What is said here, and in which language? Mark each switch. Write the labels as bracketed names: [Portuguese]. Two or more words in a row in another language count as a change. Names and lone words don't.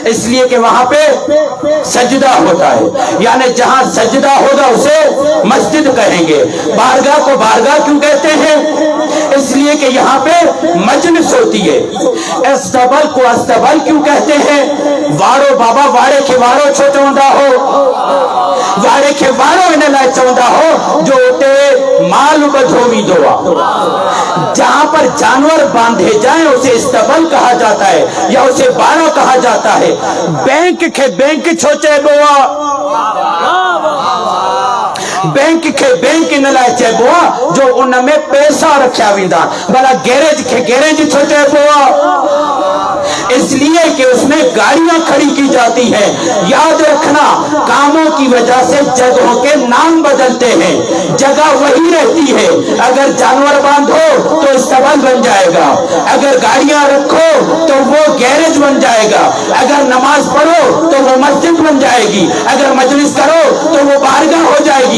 [Urdu] اس لیے کہ وہاں پہ سجدہ ہوتا ہے، یعنی جہاں سجدہ ہوگا اسے مسجد کہیں گے. بارگاہ کو بارگاہ کیوں کہتے ہیں؟ اس لیے کہ یہاں پہ مجلس ہوتی ہے. استبل کو استبل کیوں کہتے ہیں? [Sindhi] वारो बाबा वाड़े के वारो छो चवंदा हो, वाड़े के वारो इन लाइ चवंदा हो जो उते माल बधोवी दोआ। [Urdu] جہاں پر جانور باندھے جائے اسے استبل کہا جاتا ہے یا اسے بارو کہا جاتا ہے. [Sindhi] बैंक के बैंक छो चइबो आ, बैंक के बैंक इन लाइ चइबो आ जो उन में पैसा रखिया वेंदा। भला गैरेज के गैरेज छो चइबो आ? [Urdu] اس لیے کہ اس میں گاڑیاں کھڑی کی جاتی ہیں. یاد رکھنا کاموں کی وجہ سے جگہوں کے نام بدلتے ہیں, جگہ وہی رہتی ہے. اگر جانور باندھو تو استبل بن جائے گا, اگر گاڑیاں رکھو تو وہ گیرج بن جائے گا, اگر نماز پڑھو تو وہ مسجد بن جائے گی, اگر مجلس کرو تو وہ بارگاہ ہو جائے گی.